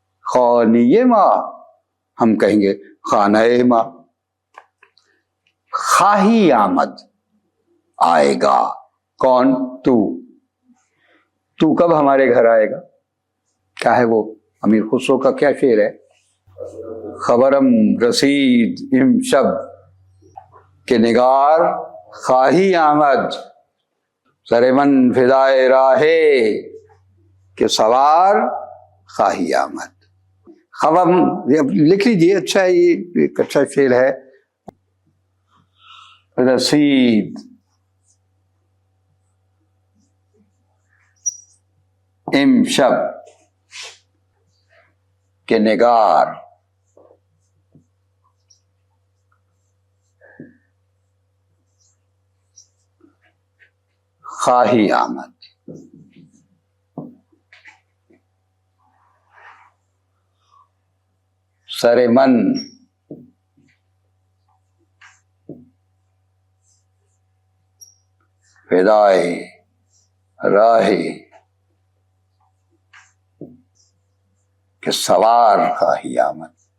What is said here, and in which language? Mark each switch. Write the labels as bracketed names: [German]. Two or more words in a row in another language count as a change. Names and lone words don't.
[Urdu] ہم کہیں گے [Persian] خانہ ما. خواہی آمد [Urdu] آئے گا. کون؟ تو کب ہمارے گھر آئے گا؟ کیا ہے وہ؟ امیر خسرو کا کیا شعر ہے؟ [Persian] خبرم رسید امشب کہ نگار خواہی آمد، سر من فدائے راہے کہ سوار خواہی آمد. [Urdu] خبر لکھ لیجیے، اچھا ہے، یہ ایک اچھا شعر ہے. [Persian] رسید امشب کہ نگار خواہی آمد. سر من فدائے راہ کہ سوار خواہی آمد.